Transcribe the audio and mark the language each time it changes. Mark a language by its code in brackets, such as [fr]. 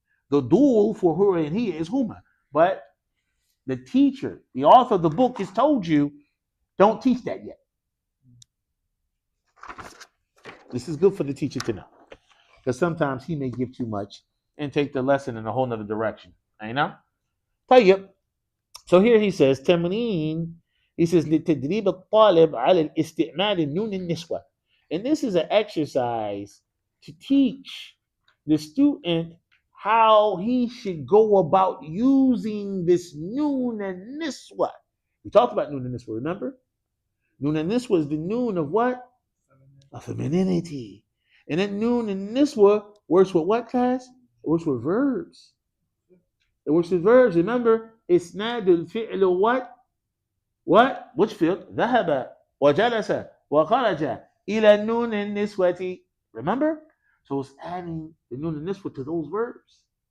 [en] The dual for huwa and hiya is huma. But the teacher, the author of the book has told you, don't teach that yet. This is good for the teacher to know. Because sometimes he may give too much and take the lesson in a whole nother direction. You know? طيب. So here he says, تمرين. He says, [ar] لتدريب الطالب على الاستعمال النون النسوة. [en] And this is an exercise to teach the student how he should go about using this noon and niswa. We talked about noon and niswa, remember? Noon and niswa is the noon of what? Of femininity. And then noon and niswa works with what class? It works with verbs. It works with verbs. Remember, [ar] إسناد الفعل [en] what? What? Which field? [ar] ذهب وجلس وخرج إلى النون النسوة. [en] Remember? So it's adding the noon and niswa to those verbs.